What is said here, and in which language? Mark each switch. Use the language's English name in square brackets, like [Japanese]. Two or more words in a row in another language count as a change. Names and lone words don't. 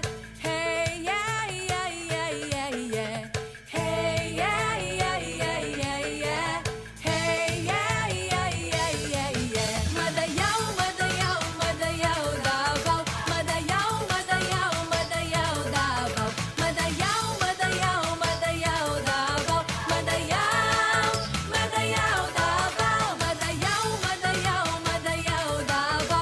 [English] Hey yeah yeah yeah yeah yeah. Hey yeah yeah yeah yeah yeah. Hey yeah yeah yeah yeah yeah. [Cebuano] Madayaw madayaw madayaw Davao. Madayaw madayaw madayaw Davao. Madayaw madayaw madayaw Davao. Madayaw madayaw Davao. Madayaw madayaw madayaw Davao.